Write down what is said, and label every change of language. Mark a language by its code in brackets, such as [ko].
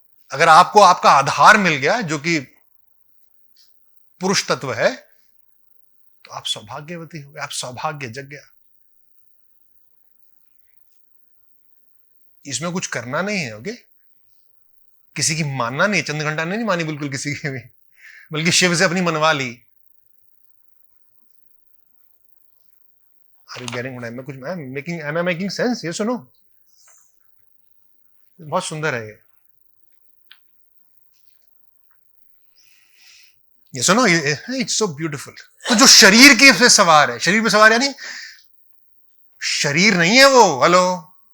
[hi] अगर आपको आपका आधार मिल गया जो कि पुरुष तत्व है, तो आप सौभाग्यवती हो गए, आप सौभाग्य जग गया। इसमें कुछ करना नहीं है, ओके? किसी की मानना नहीं, चंद्रघंटा ने नहीं मानी बिल्कुल किसी की भी, बल्कि शिव से अपनी मनवा ली। [en] Are you getting what I'm कुछ am I making sense? [hi] ये सुनो, बहुत सुंदर है ये सुनो, [en] It's so beautiful. [hi] तो जो शरीर के पे सवार है, शरीर पे सवार यानी शरीर नहीं है वो, हेलो।